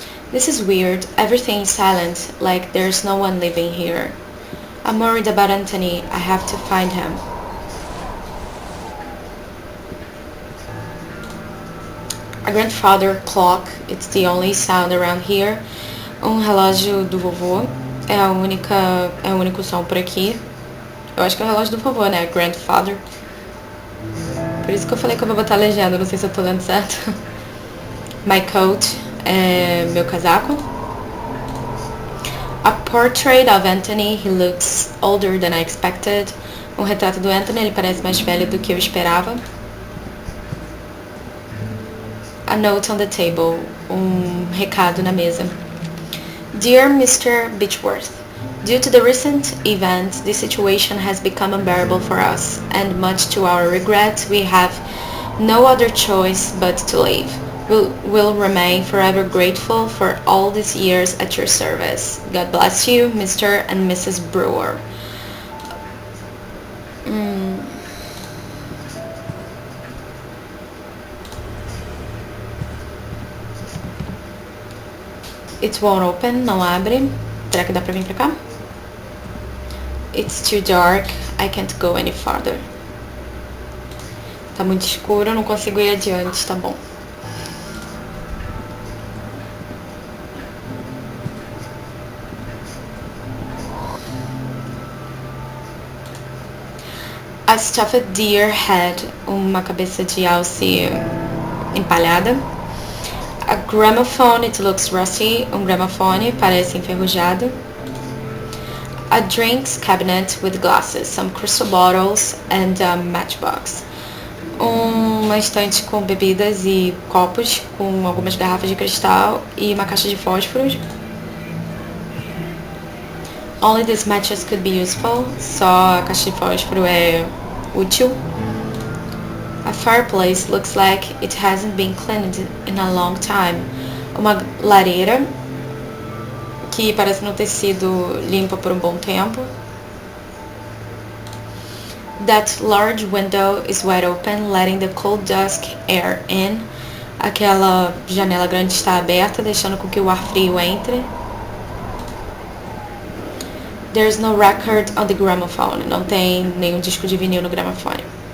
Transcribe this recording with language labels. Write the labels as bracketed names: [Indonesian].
[English] This is weird. Everything is silent, like there's no one living here. I'm worried about Anthony. I have to find him. A grandfather clock, it's the only sound around here. [Portuguese] Relógio do vovô, é o único som por aqui. Eu acho que é o relógio do vovô, né? Grandfather. Por isso que eu falei que eu vou botar a legenda, não sei se eu tô lendo certo. [English] My coat, [Portuguese] é meu casaco. [English] A portrait of Anthony, he looks older than I expected. [Portuguese] Retrato do Anthony, ele parece mais velho do que eu esperava. [English] A note on the table, [Portuguese] recado na mesa. [English] Dear Mr. Beechworth, Due to the recent events, this situation has become unbearable for us, and much to our regret, we have no other choice but to leave. We'll remain forever grateful for all these years at your service. God bless you, Mr. and Mrs. Brewer. It won't open, [Portuguese] não abre. Será que dá pra vir pra cá? [English] It's too dark, I can't go any farther. [Portuguese] Tá muito escuro, eu não consigo ir adiante, tá bom. [English] A stuffed deer head, [Portuguese] uma cabeça de alce empalhada. [English] A gramophone, it looks rusty, [Portuguese] gramofone, parece enferrujado. [English] A drinks cabinet with glasses, some crystal bottles and a matchbox. [Portuguese] Uma estante com bebidas e copos, com algumas garrafas de cristal e uma caixa de fósforos. [English] Only these matches could be useful, [Portuguese] só a caixa de fósforo é útil. [English] A fireplace looks like it hasn't been cleaned in a long time. [Portuguese] Uma lareira que parece não ter sido limpa por um bom tempo. [English] That large window is wide open, letting the cold dusk air in. [Portuguese] Aquela janela grande está aberta, deixando com que o ar frio entre. [English] There's no record on the gramophone. [Portuguese] Não tem nenhum disco de vinil no gramofone.